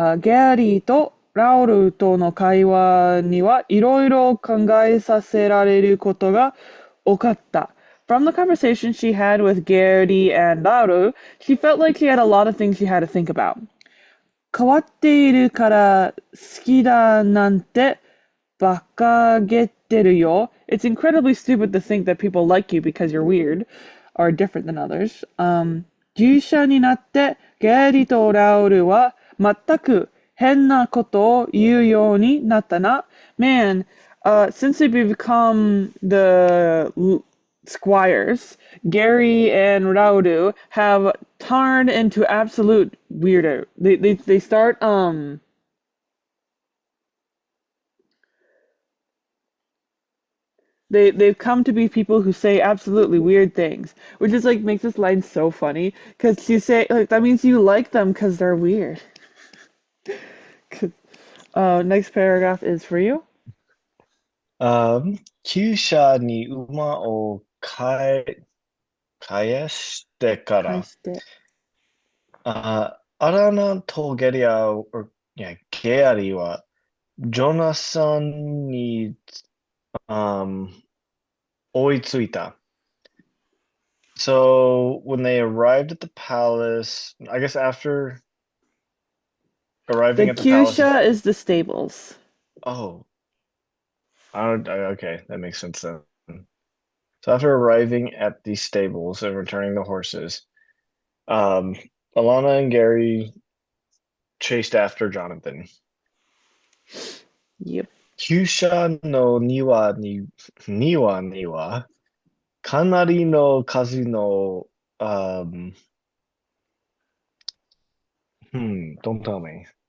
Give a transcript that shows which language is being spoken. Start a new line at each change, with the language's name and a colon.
Japanese: ゲアリーとラウルとの会話にはいろいろ考えさせられることが多かった。
English: From the conversation she had with Gary and Lauru, she felt like she had a lot of things she had to think about.
Japanese: 変わっているから好きだなんて馬鹿げてるよ.
English: It's incredibly stupid to think that people like you because you're weird or different than others.
Japanese: 従者になってゲリとラウルは全く変なことを言うようになったな.
English: Man, since they become the squires, Gary and Raudu have turned into absolute weirdo. They start they've come to be people who say absolutely weird things, which is like makes this line so funny because you say like that means you like them because they're weird. Next paragraph is for you.
Japanese: 厩舎に馬を返してから、返して。アラナとゲアリは、ジョナサンに、um, 追いついた.
English: So when they arrived at the palace, I guess after The arriving at the palace, Kyusha is the stables. oh, okay, that makes sense then. So after arriving at the stables and returning the horses, um, Alana and Gary chased after Jonathan. Yep.
Japanese: 厩舎の庭には、かなりの数の、
English: don't tell me.